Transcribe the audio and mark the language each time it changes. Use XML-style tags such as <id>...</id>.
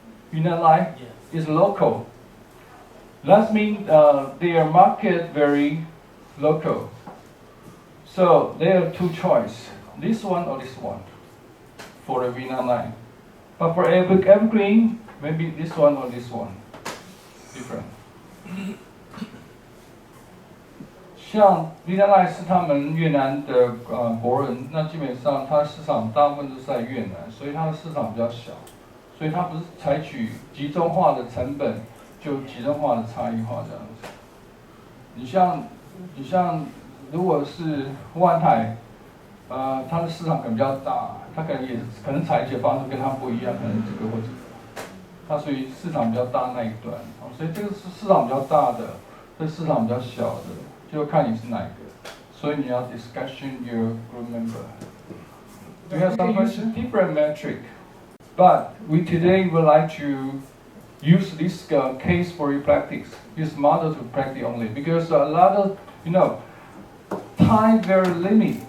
<en>Vina Line is local. That means their market very local. So they have two choices, this one or this one, for the Vina Line. But for Evergreen, maybe this one or this one, different.</en> <zh>像 Vina Line 是他们越南的国人，那基本上它市场大部分都是在越南，所以它的市场比较小，所以它不是采取集中化的成本，就集中化的差异化这样子。你像如果是万海，它的市场可能比较大，它可能采取的方式跟它不一样，可能这个或这个，它属于市场比较大那一端，所以这个是市场比较大的，这市场比较小的。就看你是哪一个，所以你要</zh> <en>discussion your group member. We have some questions, different metric, but we today would like to use this case for your practice, this model to practice only, because a lot of time very limit.</en>